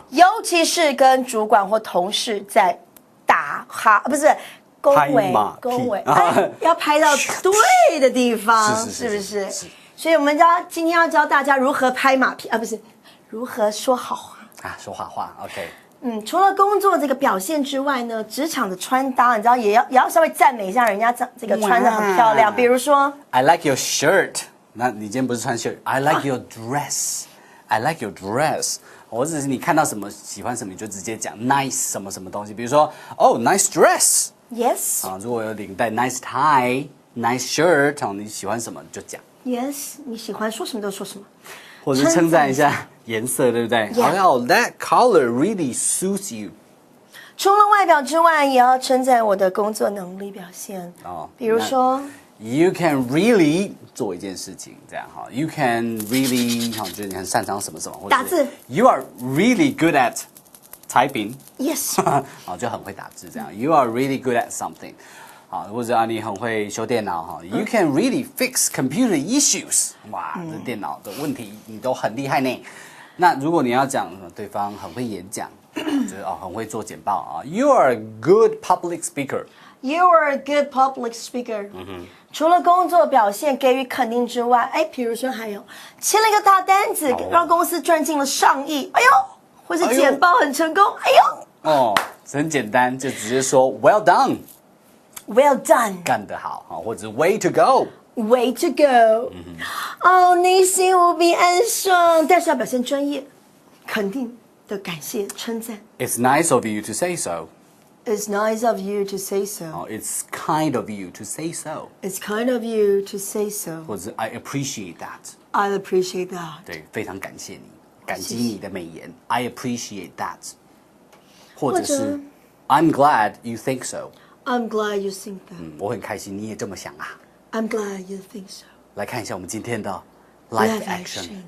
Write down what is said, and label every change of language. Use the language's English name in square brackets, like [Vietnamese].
[Chinese] 尤其是跟主管或同事在打哈，不是恭维，要拍到对的地方，是不是？所以我们今天要教大家如何拍马屁啊，不是如何说好话啊，说好话 ，OK。除了工作这个表现之外呢，职场的穿搭，你知道也要稍微赞美一下人家这个穿得很漂亮。比如说 [English] ，I like your shirt。 [Chinese] 那你今天不是穿 [English] shirt？I like your dress。I like your dress。 [Chinese] 或者是你看到什么喜欢什么，你就直接讲 nice 什么什么东西。比如说 [English] nice dress Yes. [Chinese] 啊，如果有领带 [English] nice tie、nice shirt [Chinese] 啊，你喜欢什么就讲。 [English] Yes. [Chinese] 你喜欢说什么就说什么。或者是称赞一下颜色，对不对？ [English] Yeah. 好，that color really suits you。 [Chinese] 除了外表之外，也要称赞我的工作能力表现。比如说 [English] You can really [Chinese] 做一件事情，这样哈。You can really 哈，就是你很擅长什么什么，或者打字。 [English] You are really good at typing。 Yes. [Chinese] 好，就很会打字这样。 [English] You are really good at something。 [Chinese] 好，或者你很会修电脑哈。 [English] You can really fix computer issues。 [Chinese] 哇，这电脑的问题你都很厉害呢。那如果你要讲对方很会演讲，就是很会做简报啊。 [English] You are a good public speaker。 You are a good public speaker. [Chinese] 除了工作表现给予肯定之外，比如说还有签了一个大单子，让公司赚进了上亿，哎呦，或是简报很成功，哎呦。很简单，就直接说 [English] Well done。 [Chinese] Well [English] done， [Chinese] 干得好啊，或者 [English] Way to go。 [Chinese] Way [English] to go。 [Chinese] 内心无比安爽，但是要表现专业，肯定的感谢称赞。 [English] It's nice of you to say so. It's nice of you to say so. It's kind of you to say so. It's kind of you to say so. 或者 I appreciate that. I appreciate that. [Chinese] 对，非常感谢你，感激你的美言。 [English] I appreciate that. 或者是 I'm glad you think so. I'm glad you think that. [Chinese] 我很开心你也这么想啊。 [English] I'm glad you think so. [Chinese] 来看一下我们今天的 Live Action.